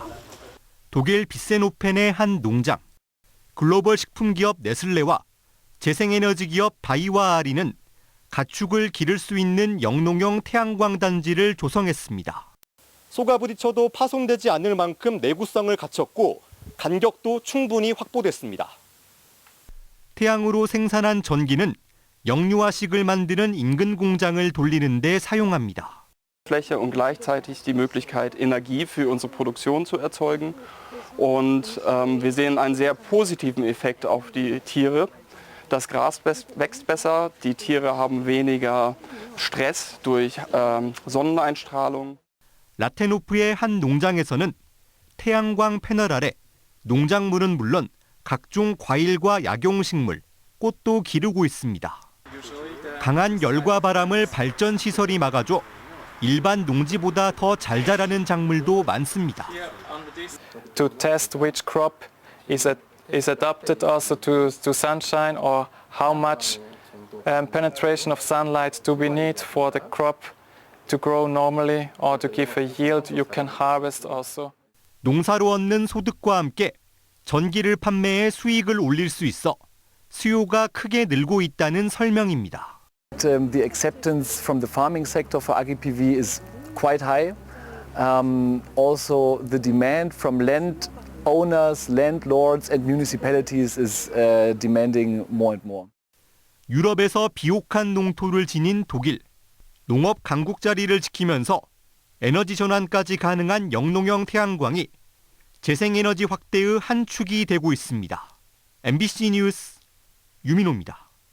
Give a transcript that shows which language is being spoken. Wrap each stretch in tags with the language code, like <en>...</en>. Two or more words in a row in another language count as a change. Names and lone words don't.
<ko>독일 비센호펜의 한 농장. 글로벌 식품 기업 네슬레와 재생에너지 기업 바이와아리는 가축을 기를 수 있는 영농형 태양광 단지를 조성했습니다. 소가 부딪혀도 파손되지 않을 만큼 내구성을 갖췄고 간격도 충분히 확보됐습니다. 태양으로 생산한 전기는 영유아식을 만드는 인근 공장을 돌리는 데 사용합니다.</ko> <de>Fläche und gleichzeitig die Möglichkeit, Energie für unsere Produktion zu erzeugen. Und wir sehen einen sehr positiven Effekt auf die Tiere. Das Gras wächst besser, die Tiere haben weniger Stress durch Sonneneinstrahlung.</de> <ko>라테노프의 한 농장에서는 태양광 패널 아래 농작물은 물론 각종 과일과 약용식물, 꽃도 기르고 있습니다. 강한 열과 바람을 발전 시설이 막아줘 일반 농지보다 더 잘 자라는 작물도 많습니다.</ko> <en>To test which crop is adapted also to sunshine or how much penetration of sunlight do we need for the crop to grow normally or to give a yield you can harvest also.</en> <ko>농사로 얻는 소득과 함께 전기를 판매해 수익을 올릴 수 있어 수요가 크게 늘고 있다는 설명입니다.</ko> <en>The acceptance from the farming sector for agri-PV is quite high. Also the demand from land owners, landlords and municipalities is demanding more and more.</en> <ko>유럽에서 비옥한 농토를 지닌 독일. 농업 강국 자리를 지키면서 에너지 전환까지 가능한 영농형 태양광이 재생에너지 확대의 한 축이 되고 있습니다. MBC 뉴스 유민호입니다.</ko>